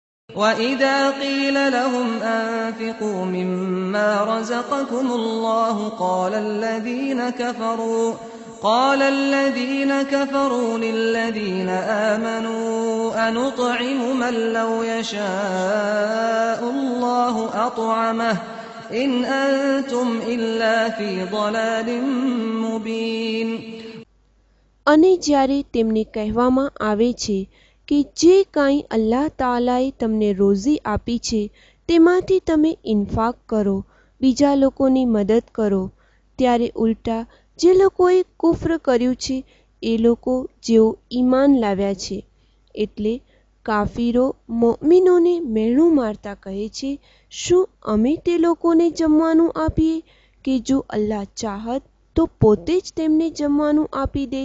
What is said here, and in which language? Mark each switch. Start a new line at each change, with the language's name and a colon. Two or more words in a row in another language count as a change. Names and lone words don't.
Arabic: وَإِذَا قِيلَ لَهُمْ أَنفِقُوا مِمَّا رَزَقَكُمُ اللَّهُ قَالَ الَّذِينَ كَفَرُوا لِلَّذِينَ آمَنُوا أَنُطْعِمُ مَن لَّوْ يَشَاءُ اللَّهُ أَطْعَمَهُ إِنْ أَنتُمْ إِلَّا فِي ضَلَالٍ مُّبِينٍ.
Gujarati: અને જ્યારે તેમને કહેવામાં આવે છે કે જે કાંઈ અલ્લાહ તાલાએ તમને રોઝી આપી છે તેમાંથી તમે ઇન્ફાક કરો, બીજા લોકોની મદદ કરો, ત્યારે ઉલટા જે લોકોએ કુફ્ર કર્યું છે એ લોકો જેઓ ઈમાન લાવ્યા છે, એટલે કાફીરો મોમિનોને મેણું મારતા કહે છે, શું અમે તે લોકોને જમવાનું આપીએ કે જો અલ્લાહ ચાહત તો પોતે જ તેમને જમવાનું આપી દે?